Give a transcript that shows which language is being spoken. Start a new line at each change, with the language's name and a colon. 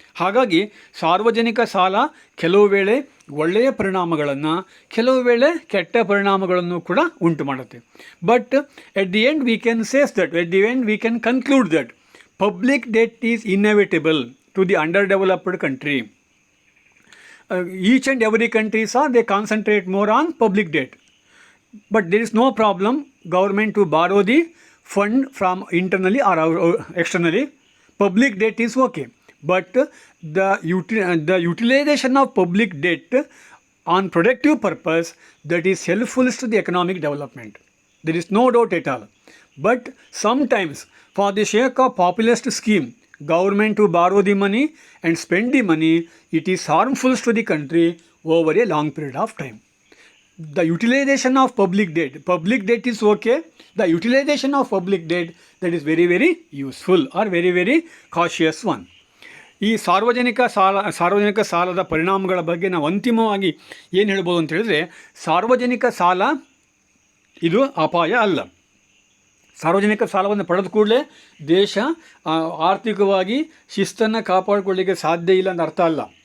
Kannada: ಹಾಗಾಗಿ ಸಾರ್ವಜನಿಕ ಸಾಲ ಕೆಲವು ವೇಳೆ ಒಳ್ಳೆಯ ಪರಿಣಾಮಗಳನ್ನು, ಕೆಲವು ವೇಳೆ ಕೆಟ್ಟ ಪರಿಣಾಮಗಳನ್ನು ಕೂಡ ಉಂಟು ಮಾಡುತ್ತೆ. But at the end we can conclude that
English: public debt is inevitable to the underdeveloped country. Each and every country, they concentrate more on public debt. But there is no problem government to borrow the fund from internally or externally. Public debt is okay. But the utilization of public debt on productive purpose, that is helpful to the economic development. There is no doubt at all. But sometimes, for the sake of populist scheme, government to borrow the money and spend the money, it is harmful to the country over a long period of time. The utilization of public debt is okay. The utilization of public debt, that is very, very useful or very, very cautious one.
Kannada: ಈ ಸಾರ್ವಜನಿಕ ಸಾಲದ ಪರಿಣಾಮಗಳ ಬಗ್ಗೆ ನಾವು ಅಂತಿಮವಾಗಿ ಏನು ಹೇಳ್ಬೋದು ಅಂತ ಹೇಳಿದ್ರೆ, ಸಾರ್ವಜನಿಕ ಸಾಲ ಇದು ಅಪಾಯ ಅಲ್ಲ. ಸಾರ್ವಜನಿಕ ಸಾಲವನ್ನು ಪಡೆದ ಕೂಡಲೇ ದೇಶ ಆರ್ಥಿಕವಾಗಿ ಶಿಸ್ತನ್ನು ಕಾಪಾಡಿಕೊಳ್ಳಲಿಕ್ಕೆ ಸಾಧ್ಯ ಇಲ್ಲ ಅಂತ ಅರ್ಥ ಅಲ್ಲ.